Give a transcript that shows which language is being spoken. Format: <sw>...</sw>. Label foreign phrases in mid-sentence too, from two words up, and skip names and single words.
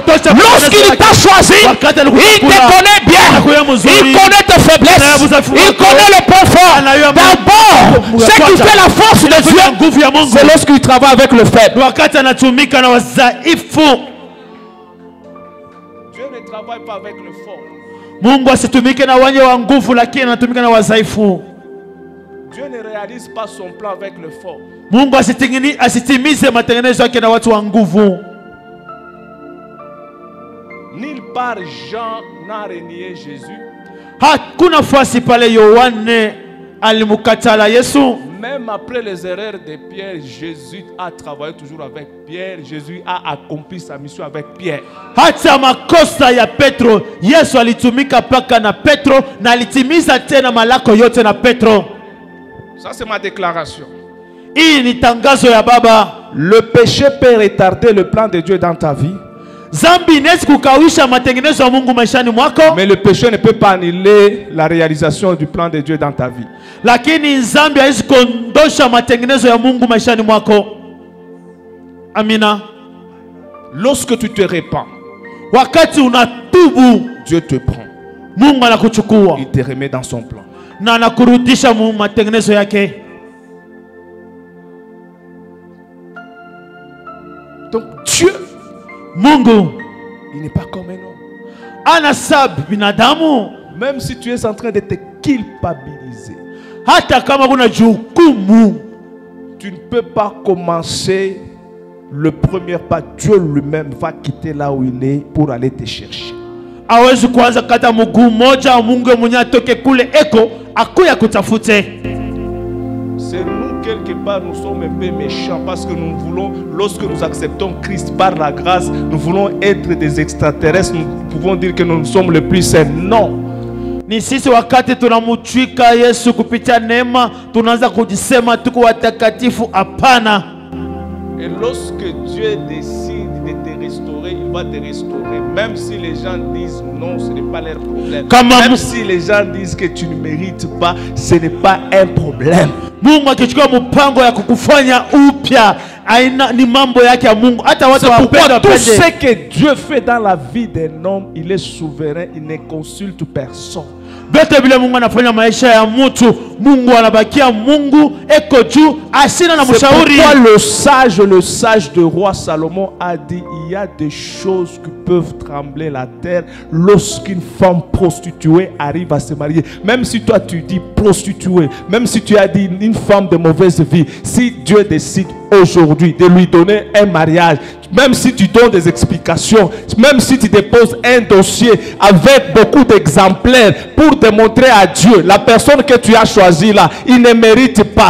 <fr>Lorsqu'il t'a choisi, il te connaît bien. Il connaît tes faiblesses. Il connaît le point fort. D'abord, ce qui fait la force de Dieu, c'est lorsqu'il travaille avec le faible. Dieu ne travaille pas avec le fort.</fr> <sw>Mungu asitumike na wenye wa nguvu, lakini anatumika na wadhaifu.</sw> <fr>Dieu ne réalise pas son plan avec le fort.</fr> <sw>Mungu asitimize matengenezo yake na watu wa nguvu.</sw> <fr>Nulle part Jean n'a renié Jésus.</fr> <sw>Hakuna fasi pale Yohane alimukatala Yesu.</sw> <fr>Même après les erreurs de Pierre, Jésus a travaillé toujours avec Pierre. Jésus a accompli sa mission avec Pierre.</fr> <sw>Hata makosa ya Petro, Yesu alitumika paka na Petro na alitimiza tena malako yote na Petro.</sw> <fr>Ça c'est ma déclaration.</fr> <sw>Hii ni tangazo ya Baba.</sw> <fr>Le péché peut retarder le plan de Dieu dans ta vie.</fr> <sw>Zambi inaweza kukawisha matengenezo ya Mungu maishani mwako.</sw> <fr>Mais le péché ne peut pas annuler la réalisation du plan de Dieu dans ta vie.</fr> <sw>Lakini zambi haiwezi kuondosha matengenezo ya Mungu maishani mwako. Amina.</sw> <fr>Lorsque tu te répands,</fr> <sw>wakati unatubu,</sw> <fr>Dieu te prend.</fr> <sw>Mungu anakuchukua.</sw> <fr>Il te remet dans son plan.</fr> <sw>Na anakurudisha matengenezo yake.</sw> <fr>Donc Dieu,</fr> <sw>Mungu,</sw> <fr>il n'est pas comme un homme.</fr> <sw>anasab binadamu.</sw> <fr>Même si tu es en train de te culpabiliser,</fr> <sw>hata kama kuna jukumu,</sw> <fr>tu ne peux pas commencer le premier pas. Dieu lui-même va quitter là où il est pour aller te chercher.</fr> <sw>Hawezi kuanza kata mguu moja Mungu mwenye atoke kule eko akuya kutafute.</sw> <fr>C'est nous quelque part, nous sommes un peu méchants parce que nous voulons, lorsque nous acceptons Christ par la grâce, nous voulons être des extraterrestres. Nous pouvons dire que nous sommes le plus saints. Non.</fr> <sw>Ni sisi wakati tunamutwika Yesu kupitia neema tunaanza kujisema tuko watakatifu. Hapana.</sw> <fr>Et lorsque Dieu décide de te restaurer, il va te restaurer. Même si les gens disent non, ce n'est pas leur problème. Même si les gens disent que tu ne mérites pas, ce n'est pas un problème.</fr> <sw>Mungu akichukua mpango ya kukufanya upya, aina ni mambo yake ya Mungu. Hata watu wapenda</sw> <fr>tout ce que Dieu fait dans la vie d'un homme, il est souverain, il ne consulte personne.</fr> <sw>Bete vile Mungu anafanya maisha ya mtu, Mungu anabakia Mungu eko juu, asina na mshauri.</sw> <fr>C'est pourquoi le sage de roi Salomon a dit, il y a des choses qui peuvent trembler la terre lorsqu'une femme prostituée arrive à se marier. Même si toi tu dis prostituée, même si tu as dit une femme de mauvaise vie, si Dieu décide aujourd'hui de lui donner un mariage, même si tu donnes des explications, même si tu déposes un dossier avec beaucoup d'exemplaires pour démontrer à Dieu, la personne que tu as choisie là, il ne mérite pas.</fr>